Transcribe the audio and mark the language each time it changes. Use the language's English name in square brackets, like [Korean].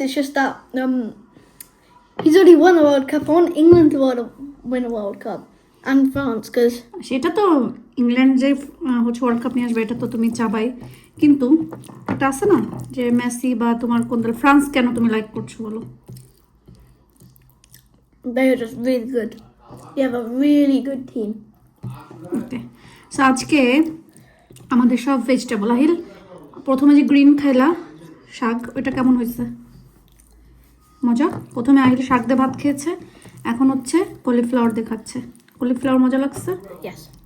[English] It's just that he's already won a World Cup. I want England to win a World Cup and France because [Bangla] সেটা তো England যে হচ্ছে world cup নিয়ে আসবে এটা তো তুমি চাবাই, কিন্তু এটা আছে না যে মেসি বা তোমার কোন দল, ফ্রান্স কেন তুমি লাইক করছো বলো? [English] they are just really good. You have a really good team. [Bangla] Okay, so আজকে আমাদের সব ভেজিটেবল। আহিল, প্রথমে যে গ্রিন খাইলা শাক, ওইটা কেমন হয়েছে? মজা? প্রথমে আহিল শাক দিয়ে ভাত খেয়েছে, এখন হচ্ছে কলিফ্লাওয়ার দিয়ে খাচ্ছে। কলিফ্লাওয়ার মজা লাগছে? [English] Yes.